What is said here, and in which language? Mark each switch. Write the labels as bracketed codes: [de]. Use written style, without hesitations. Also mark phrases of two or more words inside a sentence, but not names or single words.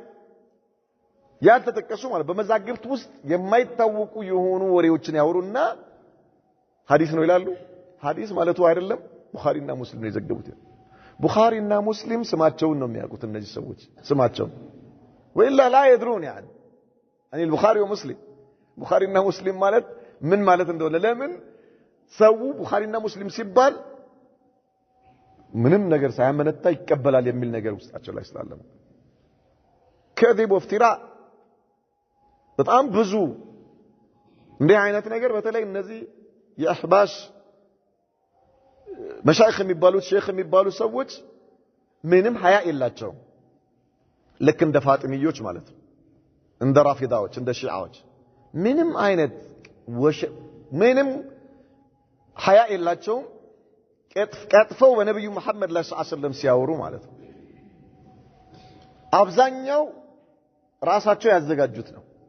[am] ያልተጠቀሱ ማለት በመዛግብት ውስጥ የማይታወቁ የሆኑ ወሬዎችን ያወሩና ሐዲስ ነው ይላሉ ሐዲስ ማለቱ አይደለም ቡኻሪና ሙስሊም ነው የዘገቡት ቡኻሪና ሙስሊም ስማቸውን ነው የሚያውቁት እነዚህ ሰዎች ስማቸው ወይላ [ar] لا يدرون يعني البخاري ومسلم [am] ቡኻሪና ሙስሊም ማለት ምን ማለት እንደሆነ ለምን ሰው ቡኻሪና ሙስሊም ሲባል ምንም ነገር ሳያመነታ ይቀበላል የሚል ነገር ውስጣቸው ላይ ስላለ [ar] كذب وافتراء [am] በጣም ብዙ እንዲህ አይነት ነገር በተለይ እነዚህ የአህባሽ መሻይኽ የሚባሉት ሼክ የሚባሉ ሰዎች ምንም ሐያ የላቸው ልክ እንደ ፋጢሚዮች ማለት እንደ ራፊዳዎች እንደ ሺዓዎች ምንም አይነት ምንም ሐያ የላቸው ቀጥፈው በነብዩ መሐመድ ላይ [ar] صلى الله عليه وسلم [am] ሲያወሩ ማለት ነው አብዛኛው ራሳቸው ያዘጋጁት ነው